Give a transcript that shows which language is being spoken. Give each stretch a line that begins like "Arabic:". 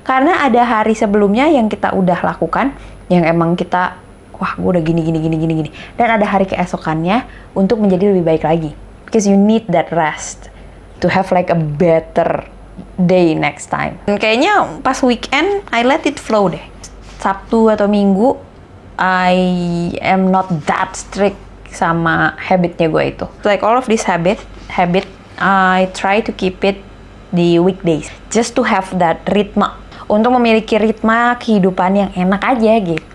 Indonesian: Karena ada hari sebelumnya yang kita udah lakukan, yang emang kita, wah gue udah gini. Dan ada hari keesokannya untuk menjadi lebih baik lagi.
English: Because you need that rest to have like a better day next time.
Indonesian: Dan kayaknya pas weekend,
English: I let it flow
Indonesian: deh. Sabtu atau Minggu,
English: I am not that strict
Indonesian: sama habitnya gue itu.
English: Like all of this habit, I try to keep it di weekdays. Just to have that ritme.
Indonesian: Untuk memiliki ritme kehidupan yang enak aja gitu.